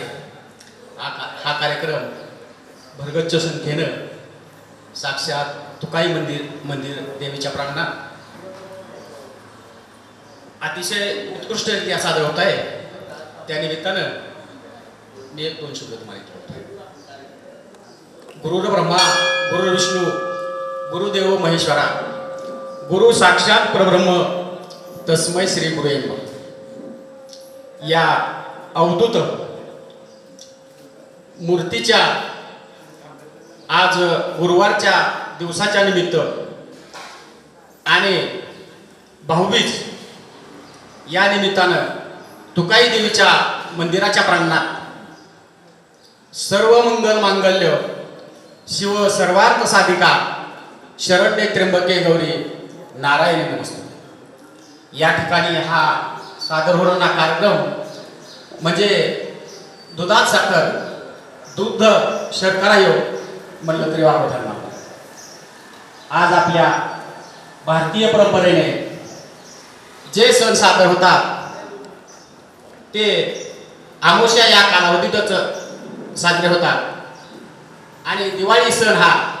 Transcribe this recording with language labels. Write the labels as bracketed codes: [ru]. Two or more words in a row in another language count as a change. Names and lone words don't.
[mr] हा कार्यक्रम भरगच्च संख्येनं साक्षात तुकाई मंदिर देवीच्या प्रांगणात अतिशय उत्कृष्टरित्या सादर होत आहे. त्या निमित्तानं मी एक दोन शब्द तुम्हाला [sa] गुरुर ब्रह्मा गुरु विष्णू गुरुदेव महेश्वरा गुरु साक्षात परब्रह्म तस्मै श्री गुरुवे नमः. [mr] या अवधूत मूर्तीच्या आज गुरुवारच्या दिवसाच्या निमित्त आणि भाऊबीज या निमित्तानं तुकाई देवीच्या मंदिराच्या प्रांगणात [sa] सर्व मंगल मांगल्य शिव सर्वार्थ साधिका शरण्ये त्र्यंबके गौरी नारायणी नमस्ते [mr] या ठिकाणी हा सादर होणारा कार्यक्रम म्हणजे दुधात साखर दुग्ध शर्करा योग म्हणलं तरी वापर ठरणार. आज आपल्या भारतीय परंपरेने जे सण सादर होतात ते अमावस्या या कालावधीतच साजरे होतात आणि दिवाळी सण हा